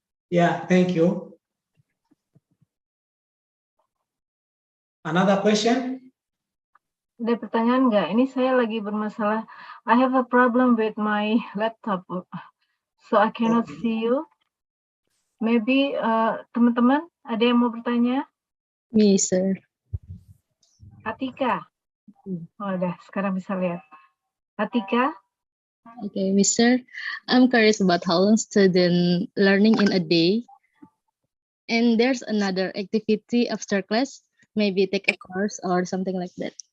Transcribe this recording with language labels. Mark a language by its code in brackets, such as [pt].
[en] Yeah, thank you. Another question? [id] Ada pertanyaan nggak? Ini saya lagi bermasalah. [en] I have a problem with my laptop, so I cannot see you. [id] Maybe teman-teman ada yang mau bertanya? [en] Me, sir. Atika. [id] Oh, udah, sekarang bisa lihat. Atika. [en] Okay, Mister, I'm curious about how long student learning in a day. And there's another activity after class, maybe take a course or something like that.